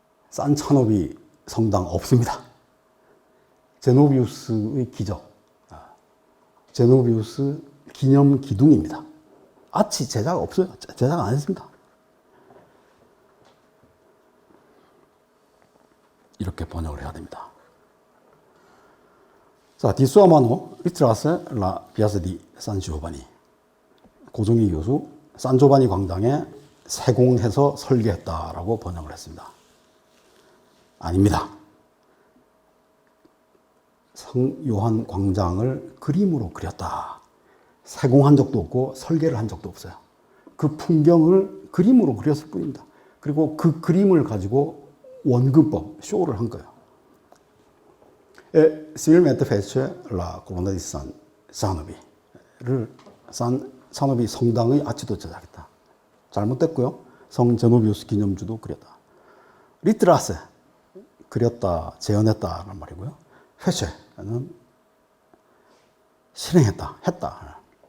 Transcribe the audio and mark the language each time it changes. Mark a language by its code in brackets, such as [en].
[ko] 산 차노비 성당 없습니다. 제노비우스의 기적, 제노비우스 기념 기둥입니다. 아치 제작 없어요. 제작 안 했습니다. 이렇게 번역을 해야 됩니다. [it] 자, di sua mano ritrasse la piazza di San Giovanni. [ko] 고종희 교수, 산조바니 광장에 세공해서 설계했다라고 번역을 했습니다. 아닙니다. 성 요한 광장을 그림으로 그렸다. 세공한 적도 없고 설계를 한 적도 없어요. 그 풍경을 그림으로 그렸을 뿐입니다. 그리고 그 그림을 가지고 원근법, 쇼를 한 거예요. [it] Similmente fece la colonna di San Zanobi를 [ko] 산 차노비 성당의 아치도 제작했다. 잘못됐고요. 성 제노비우스 기념주도 그렸다. 리트라세, 그렸다, 재현했다라는 말이고요. 회체는 실행했다, 했다.